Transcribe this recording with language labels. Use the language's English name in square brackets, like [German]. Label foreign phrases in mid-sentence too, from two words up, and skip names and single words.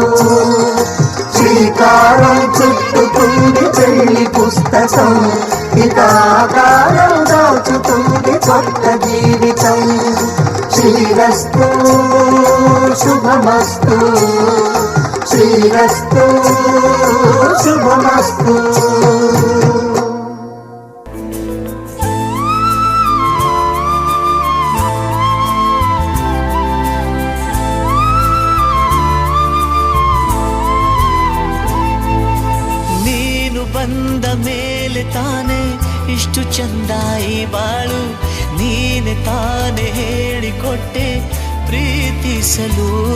[Telugu] శ్రీకారం చుట్టుకుంది పెళ్లి పుస్తకం, ఇక ఆకారం దాచుతుంది కొత్త జీవితం. శ్రీరస్తు శుభమస్తు, శ్రీరస్తు శుభమస్తు. [Kannada] ನೀನು ಬಂದ ಮೇಲೆ ತಾನೆ ಇಷ್ಟು ಚಂದ ಈ ಬಾಳು, ನೀನೆ ತಾನೆ ಹೇಳಿಕೊಟ್ಟೆ ಪ್ರೀತಿಸಲು.